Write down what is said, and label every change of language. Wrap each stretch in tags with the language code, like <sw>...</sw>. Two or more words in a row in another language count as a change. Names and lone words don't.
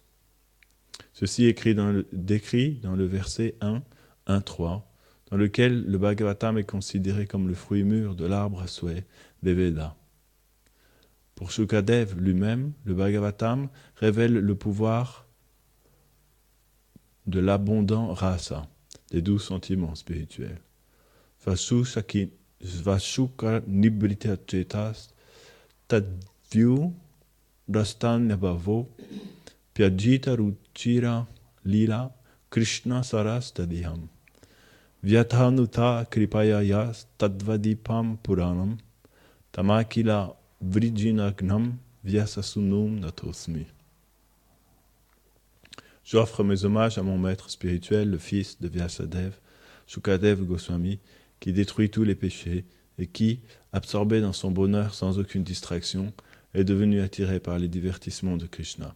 <fr>Ceci est décrit dans le verset 1, 1.3, dans lequel le Bhagavatam est considéré comme le fruit mûr de l'arbre à souhait des Védas. Pour Shukadev lui-même, le Bhagavatam révèle le pouvoir de l'abondant rasa, des doux sentiments spirituels.</fr> <sa>Svashuka nibrita chetas tadvyu rastanyabhavo pyajita ruchira lila krishna sarastadiham vyathanuta kripaya yas tadvadipam puranam tamakila vrijinagnam vyasasunum natosmi.</sa> <fr>J'offre mes hommages à mon maître spirituel, le fils de Vyasadev, Shukadev Goswami, qui détruit tous les péchés et qui, absorbé dans son bonheur sans aucune distraction, est devenu attiré par les divertissements de Krishna.</fr>